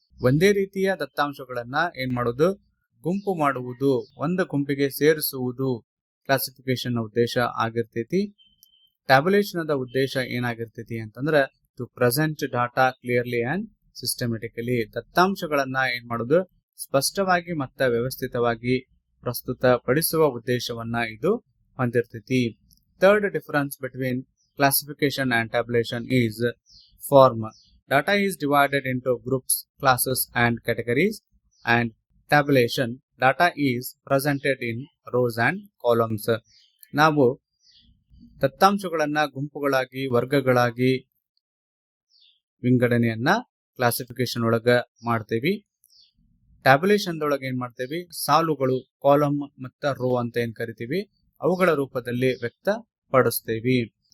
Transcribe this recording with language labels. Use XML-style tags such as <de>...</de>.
<kn>ಒಂದೇ ರೀತಿಯ ದತ್ತಾಂಶಗಳನ್ನ ಏನ್ ಮಾಡೋದು? ಗುಂಪು ಮಾಡುವುದು, ಒಂದು ಗುಂಪಿಗೆ ಸೇರಿಸುವುದು ಕ್ಲಾಸಿಫಿಕೇಶನ್ ಉದ್ದೇಶ ಆಗಿರ್ತೈತಿ. ಟ್ಯಾಬ್ಯುಲೇಷನ್ ಉದ್ದೇಶ ಏನಾಗಿರ್ತೈತಿ ಅಂತಂದ್ರೆ</kn> <en>To present data clearly and systematically.</en> <kn>ದತ್ತಾಂಶಗಳನ್ನ ಏನ್ ಮಾಡೋದು? ಸ್ಪಷ್ಟವಾಗಿ ಮತ್ತೆ ವ್ಯವಸ್ಥಿತವಾಗಿ ಪ್ರಸ್ತುತ ಪಡಿಸುವ ಉದ್ದೇಶವನ್ನ ಇದು ಹೊಂದಿರ್ತೈತಿ.</kn> <en>Third difference between classification and tabulation is form. Data is divided into groups, classes and categories, and tabulation data is presented in rows and columns.</en> <kn>ನಾವು ದತ್ತಾಂಶಗಳನ್ನ ಗುಂಪುಗಳಾಗಿ ವರ್ಗಗಳಾಗಿ ವಿಂಗಡಣೆಯನ್ನ ಕ್ಲಾಸಿಫಿಕೇಶನ್ ಒಳಗ ಮಾಡ್ತೇವಿ. ಟ್ಯಾಬ್ಯುಲೇಷನ್ ಒಳಗೆ ಏನ್ ಮಾಡ್ತೇವಿ? ಸಾಲುಗಳು, ಕಾಲಮ್ ಮತ್ತು ರೋ ಅಂತ ಏನ್ ಕರಿತೀವಿ ಅವುಗಳ ರೂಪದಲ್ಲಿ ವ್ಯಕ್ತಪಡಿಸ್ತೇವೆ.</kn>